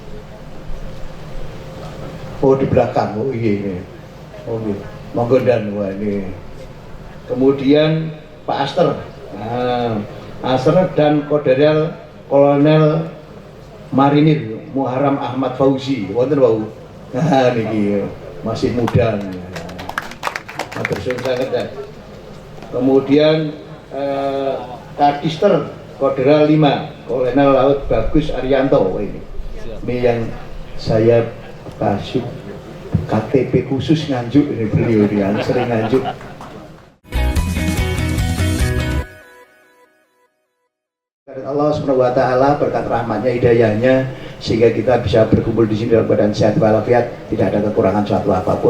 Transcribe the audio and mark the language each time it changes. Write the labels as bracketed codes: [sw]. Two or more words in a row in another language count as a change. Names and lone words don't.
[id] Oh di belakang, oh iya ini. Oh iya, monggo dan wah ini. Kemudian Pak Aster, Aster dan Kodaral Kolonel Marinir Muharram Ahmad Fauzi, [jv] wonten wau. [id] Nah niki masih muda. [jv] Matur suwun sanget [id] ya. Kemudian Kadister Kodaral 5 Kolonel Laut Bagus Arianto ini yang saya kasih KTP khusus Nganjuk ini, beliau yang sering Nganjuk. Allah [ar] Subhanahu wa taala [id] berkat rahmatnya, hidayahnya, sehingga kita bisa berkumpul di sini dalam keadaan sehat walafiat, tidak ada kekurangan suatu apapun.